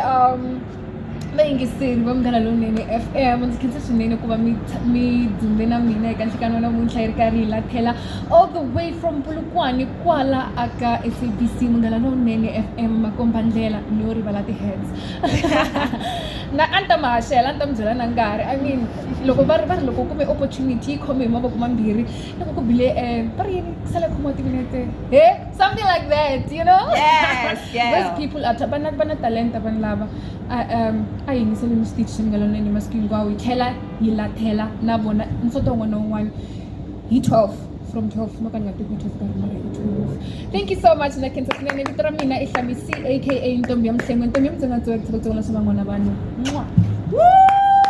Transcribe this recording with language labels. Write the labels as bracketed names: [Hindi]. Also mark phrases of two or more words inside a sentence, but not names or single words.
[Tsonga] vayingiseri va Munghanalonene FM ndzi khensa swinene ku va mi dzumbe na mina eka nhlekano wa namuntlha yi ri karhi hi Lathela [English] all the way from Polokwane [Tsonga] kwala aka SABC Munghanalonene FM makombandlela no rivala ti-heads na a ni ta ma haxela a ni ta mi byela na nkarhi [English] I mean [Tsonga] loko va ri loko kume opportunity yi khome hi mavoko mambirhi loko ku bile va ri yini sale khoma timinete [English] something like that you know those people are [Tsonga] vana talenta vanhu lava a yingiseli mi xitichi xa Munghanalonene masiku hinkwawo hi tlhela hi Lathela na vona nsoto wun'wana na wun'wana hi 12 from 12 no ka ni nga teki 12 karhi mara hi 12 [English] thank you so much [Tsonga] na khensa swinene vito ra mina i Hlamisi aka ntombi ya Mhlengwe ntombi ya mutsengatsonga ku tshika swa van'wana vanhu